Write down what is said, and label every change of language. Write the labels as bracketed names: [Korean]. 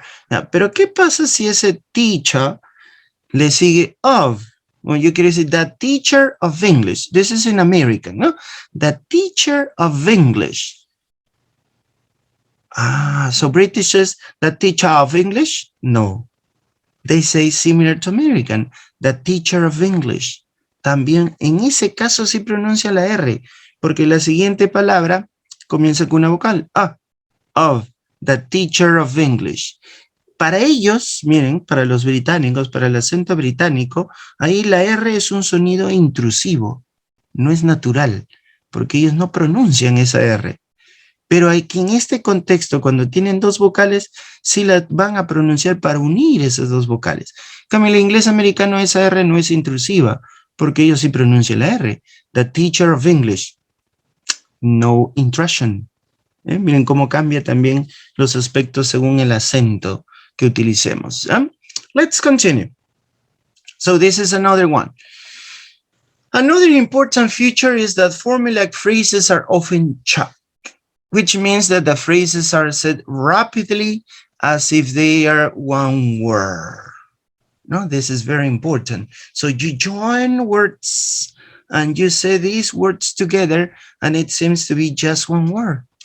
[Spanish] Now, pero ¿qué pasa si ese teacher le sigue of? [English] Well, you can say the teacher of English. This is in American, ¿no? The teacher of English. So British says the teacher of English? No. They say similar to American, the teacher of English. [Spanish] también en ese caso sí pronuncia la R, porque la siguiente palabra comienza con una vocal. [English] Of, the teacher of English. [Spanish] Para ellos, miren, para los británicos, para el acento británico, ahí la R es un sonido intrusivo, no es natural, porque ellos no pronuncian esa R. Pero aquí en este contexto, cuando tienen dos vocales, sí la van a pronunciar para unir esas dos vocales. En cambio, en el inglés americano esa R no es intrusiva, porque ellos sí pronuncian la R. [English] The teacher of English. No intrusion. [Spanish] Miren cómo cambia también los aspectos según el acento que utilicemos. [English] Let's continue. So this is another one. Another important feature is that formulaic phrases are often chopped, which means that the phrases are said rapidly as if they are one word. No, this is very important. So you join words and you say these words together and it seems to be just one word.